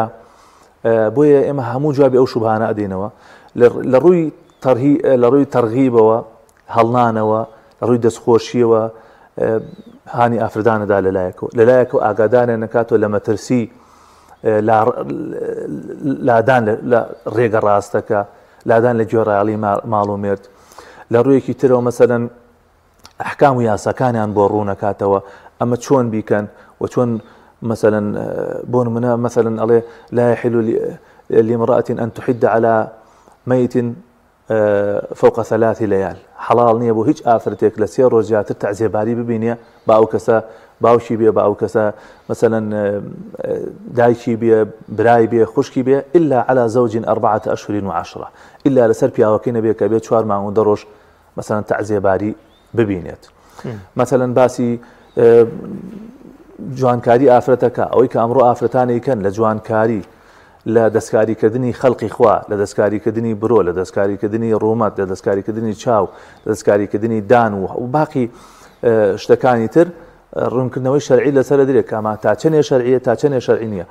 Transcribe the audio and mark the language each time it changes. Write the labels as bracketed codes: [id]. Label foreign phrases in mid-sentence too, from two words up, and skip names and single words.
[ckb] بۆیە ئێمە هەموو جوابی ئەو شوبهانە ئەدەینەوە لە ڕووی تەرغیبەوە هەڵنانەوە لە ڕووی دەستخۆشیەوە هانی ئافرەدانەدا لەلایەکەوە ئاگادارە نەکاتەوە لە مەترسی لادان لە ڕێگە ڕاستەکە لادان لە گوێڕایەڵی ماڵ و مێرد. لە ڕوویەکی ترەوە مەسەلەن ئەحکام و یاساکانیان بۆ ڕوونەکاتەوە ئەمە چۆن بیکەن و چۆن مثلا بۆ نمونە مثلا ئەڵێ [ar] لا يحل لامرأة أن تحد على ميت فوق 3 ليال. [ckb] حەڵاڵ نییە بۆ هیچ ئافرەتێک لە 3 ڕۆژ زیاتر تەعزیێباری ببینێ با ئەو کەسە باوشی بێ با ئەو کەسە مثلا دایکی بێ برای بێ خوشکی بێ [ar] إلا على زوج 4 أشهر و10 [ckb] إلا لەسەر پیاوەکەی نەبێ کە بێ 4 مانگ و 10 ڕۆژ مثلا تەعزیێباری ببینێت. مثلا باسی جوانکاری ئافرەتەکە ئەوەی کە ئەمڕۆ ئافرەتانی کەن لە جوانکاری لە دەستکاریکردنی خەڵقی خوا لە دەستکاریکردنی برۆ لە دەستکاریکردنی ڕوومەت لە دەستکاریکردنی چاو لە دەستکاریکردنی دان و باقی شتەکانی تر ڕوونکردنەوەی شەرعی لەسەر دەرێت کەما تا چەندێ شەرعیە تا چەندێ شەرعی نییە.